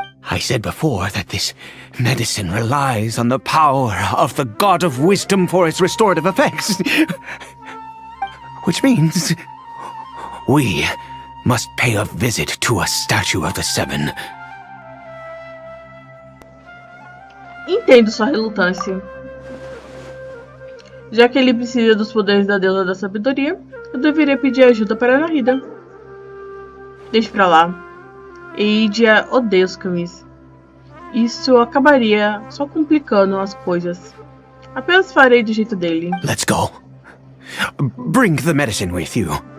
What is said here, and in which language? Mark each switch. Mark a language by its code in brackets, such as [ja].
[en] I said before that this medicine relies on the power of the God of Wisdom for its restorative effects. Which means we must pay a visit to a statue of the Seven. [pt] Entendo sua relutância. Já que ele precisa dos poderes da deusa da sabedoria, eu deveria pedir ajuda para Narida. Deixe pra lá. Eidia odeia os camis. Isso acabaria só complicando as coisas. Apenas farei do jeito dele. [en] Let's go. Bring the medicine with you.